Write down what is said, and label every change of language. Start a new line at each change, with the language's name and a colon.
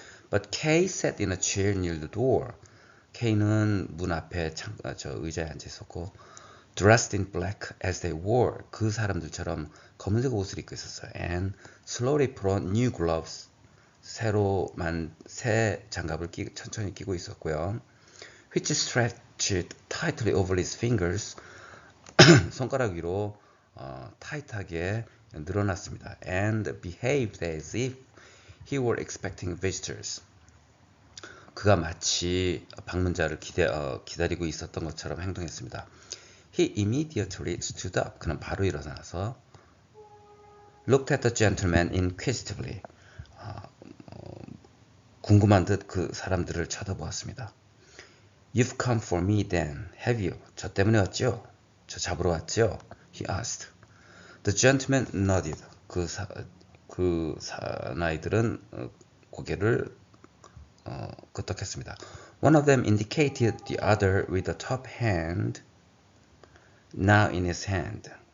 English: But K sat in a chair near the door.
Korean: K는 문 앞에 의자에 앉아 있었고,
English: dressed in black as they were.
Korean: 그 사람들처럼 검은색 옷을 입고 있었어요.
English: And slowly put on new gloves.
Korean: 새 장갑을 천천히 끼고 있었고요.
English: Which stretched tightly over his fingers.
Korean: 손가락 위로 타이트하게 늘어났습니다.
English: And behaved as if he were expecting visitors.
Korean: 그가 마치 방문자를 기다리고 있었던 것처럼 행동했습니다.
English: He immediately stood up.
Korean: 그는 바로 일어나서
English: looked at the gentleman inquisitively.
Korean: 궁금한 듯 그 사람들을 쳐다보았습니다.
English: You've come for me then, have you?
Korean: 저 때문에 왔죠? 저 잡으러 왔죠?
English: He asked. The gentleman nodded.
Korean: 그 사나이들은 고개를 끄덕했습니다.
English: One of them indicated the other with the top hand now in his hand.